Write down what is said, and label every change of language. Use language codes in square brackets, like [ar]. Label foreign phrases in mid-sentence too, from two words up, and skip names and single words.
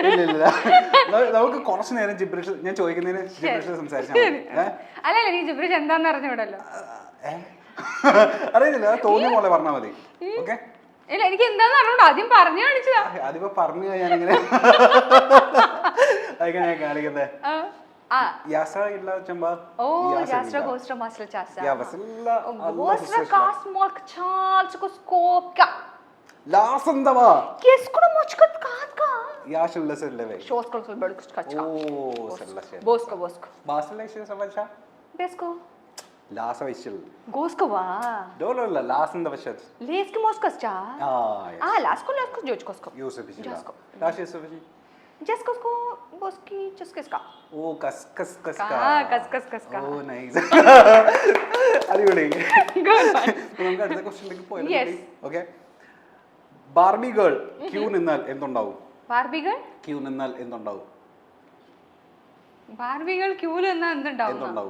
[ml] ഇല്ല നമുക്ക് കുറച്ചു നേരം ജിബ്രിഷ് ഞാൻ ചോദിക്കുന്നതിന് ജിബ്രിഷിൽ സംസാരിച്ചാൽ അല്ലല്ല, നീ ജിബ്രിഷ് എന്താന്ന് അറിഞ്ഞുവിടല്ലോ. അറിയുന്നില്ല, തോന്നിയ പോലെ പറഞ്ഞാൽ മതി. ഓക്കെ. ഇല്ല, എനിക്ക് എന്താന്ന് അറിഞ്ഞൂടാ, ആദ്യം പറഞ്ഞു കാണിച്ചതാ. അതിപ്പോ പറഞ്ഞു ഞാനിങ്ങനെ ഞാൻ കാണിക്കുന്നേ. Я сагила чамба. Я строгостро масло часа. Я васила. Гостро кас молк чалчко скопка. Ласандава. Кескуно мочкат катка. Я шулла селлеве. Шоскол сол бөлкс качка. О, селлаше. Боско. Баслеше савача. Беско. Lasa vishil. Gosko va. Dolo la lasanda vashat. Leski moskas cha. Lasko jojkosko. Yusuf vishil. Lashi Yusuf vishil. Jaskosko boski cheskeska. Oh, kas. Oh, nice. അടിപൊളി. നമുക്ക് അടുത്ത ക്വസ്റ്റ്യനിലേക്ക് പോയാലോ? ഓക്കെ. ബാർബി ഗേൾ ക്യൂ നിന്നാൽ എന്തുണ്ടാവും? ബാർബി ഗേൾ ക്യൂ നിന്നാൽ എന്തുണ്ടാവും? ബാർബി ഗേൾ ക്യൂല് നിന്നാൽ എന്തുണ്ടാവും?